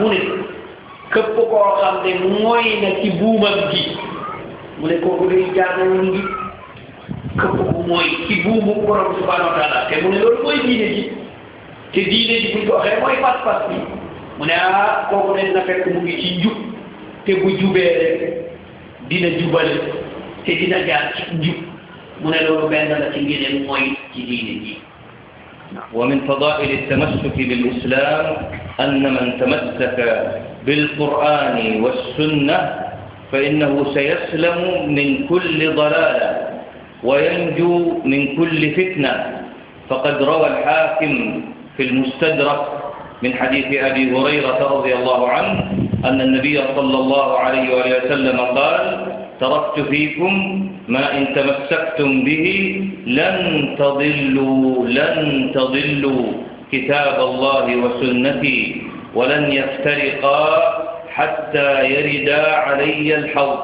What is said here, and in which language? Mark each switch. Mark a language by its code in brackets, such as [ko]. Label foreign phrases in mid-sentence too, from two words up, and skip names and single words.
[wo] mu ne képp koo xam ne mooy na ci buumam gi mu ne kooku day jaanawoon ngi képp ku mooy ci buumu borom bi [ar] سبحانه وتعالى [wo] te mu ne loolu mooy diine ji te diine ji buñ ko waxee mooy pas-pas bi mu ne kooku ne na fekk mu ngi ci njub te bu jubee rek dina jubale te dina jaar ci njub mu ne loolu benn la ci ngëneel mooy ci diine ji. [ar] ومن فضائل التمسك بالإسلام أن من تمسك بالقرآن والسنة فإنه سيسلم من كل ضلالة وينجو من كل فتنة. فقد روى الحاكم في المستدرك من حديث أبي هريرة رضي الله عنه أن النبي صلى الله عليه وسلم قال تركت فيكم ما إن تمسكتم به لن تضلوا كتاب الله وسنتي ولن يفترقا حتى يردا علي الحوض.